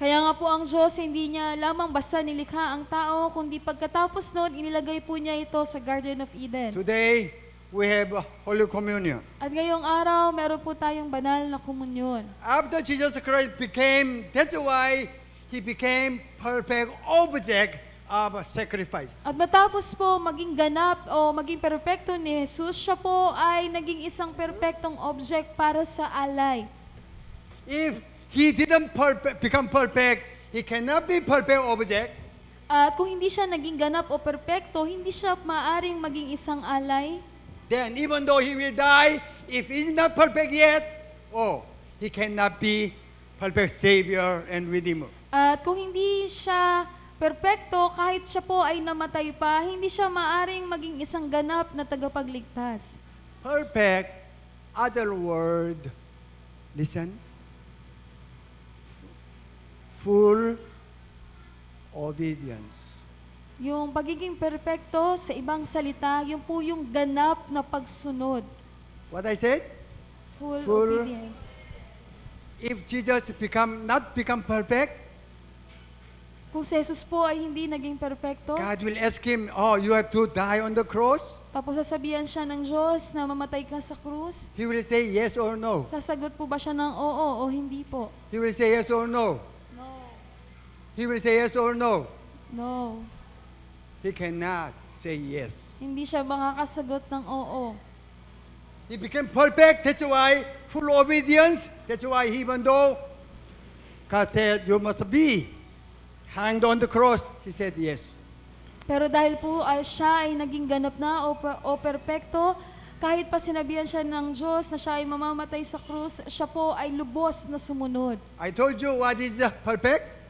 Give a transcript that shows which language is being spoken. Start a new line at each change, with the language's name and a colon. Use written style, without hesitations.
Filipino: Kaya nga po ang Diyos, hindi niya lamang basta nilikha ang tao, kundi pagkatapos noon, inilagay po niya ito sa Garden of Eden.
English: Today, we have Holy Communion.
Filipino: At ngayong araw, meron po tayong banal na komunyon.
English: After Jesus Christ that's why He became perfect object of sacrifice.
Filipino: At matapos po maging ganap o maging perpekto ni Jesus, siya po ay naging isang perpektong object para sa alay.
English: If He didn't become perfect, He cannot be perfect object.
Filipino: At kung hindi siya naging ganap o perpekto, hindi siya maaring maging isang alay.
English: Then even though He will die, if He's not perfect yet, He cannot be perfect Savior and Redeemer.
Filipino: At kung hindi siya perpekto, kahit siya po ay namatay pa, hindi siya maaring maging isang ganap na tagapagligtas.
English: Perfect, other word, listen, full obedience.
Filipino: Yung pagiging perpekto, sa ibang salita, yung po yung ganap na pagsunod.
English: What I said? Full Full- obedience. If Jesus not become perfect,
Filipino: Kung si Jesus po ay hindi naging perpekto,
English: God will ask Him, you have to die on the cross?
Filipino: tapos sasabihan siya ng Diyos na mamatay ka sa krus,
English: He will say yes or no.
Filipino: sasagot po ba siya ng oo o hindi po?
English: He will say yes or no. No. He will say yes or no. No. He cannot say yes.
Filipino: Hindi siya makakasagot ng oo.
English: He became perfect. That's why full obedience. That's why even though God said you must be hanged on the cross, He said yes.
Filipino: Pero dahil po ay siya ay naging ganap na o perpekto, kahit pa sinabihan siya ng Diyos na siya ay mamamatay sa krus, siya po ay lubos na sumunod.
English: I told you what is perfect?